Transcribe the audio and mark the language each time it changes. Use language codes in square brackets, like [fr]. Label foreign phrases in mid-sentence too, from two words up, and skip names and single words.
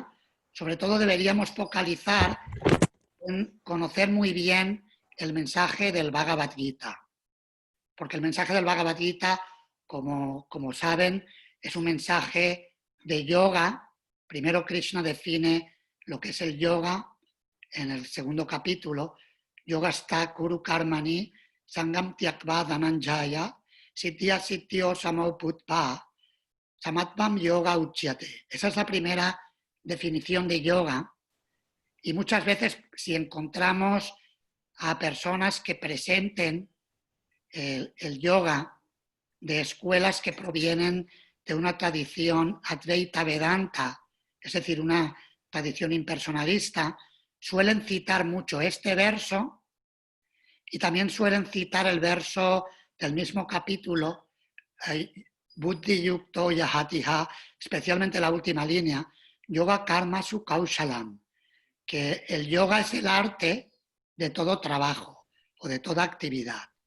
[es] Sobre todo deberíamos focalizar en conocer muy bien el mensaje del Bhagavad Gita, porque el mensaje del Bhagavad Gita, como saben, es un mensaje de yoga. Primero Krishna define lo que es el yoga en el segundo capítulo: [sa] Yoga sta kuru karmani sangam tyakva dhananjaya siddhya siddhyo samoputpa samatvam yoga uchyate. [es] Esa es la primera definición de yoga. Y muchas veces si encontramos a personas que presenten el yoga de escuelas que provienen de una tradición Advaita Vedanta, es decir, una tradición impersonalista, suelen citar mucho este verso y también suelen citar el verso del mismo capítulo, [sa] Buddhi Yukto Yahatiha, [es] especialmente la última línea, [sa] Yoga Karma Su Kaushalam, [es] que el yoga es el arte de todo trabajo o de toda actividad.